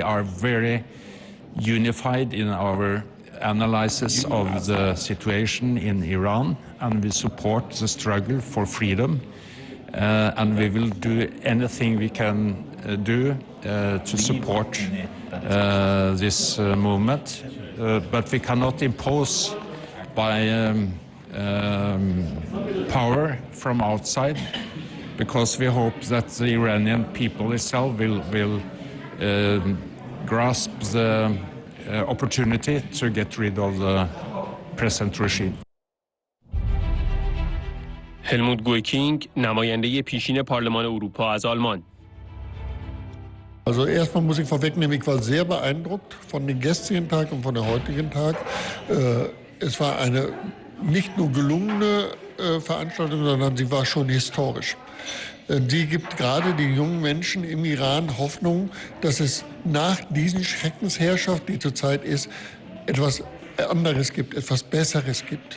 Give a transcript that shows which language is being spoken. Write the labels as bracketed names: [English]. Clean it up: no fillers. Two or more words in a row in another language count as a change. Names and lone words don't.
[English] are very unified in our analysis of the situation in Iran, and we support the struggle for freedom, and we will do anything we can do to support this movement, but we cannot impose by power from outside, because we hope that the Iranian people itself will grasp the opportunity to get rid of the present regime. [Persian] هلموت گویکینگ، نماینده پیشین پارلمان اروپا از آلمان. [German] Also erstmal muss ich vorwegnehmen, ich war sehr beeindruckt von dem gestrigen Tag und von dem heutigen Tag. Es war eine nicht nur gelungene Veranstaltung, sondern sie war schon historisch. Die gibt gerade den jungen Menschen im Iran Hoffnung, dass es nach diesen Schreckensherrschaft, die zurzeit ist, etwas anderes gibt, etwas Besseres gibt.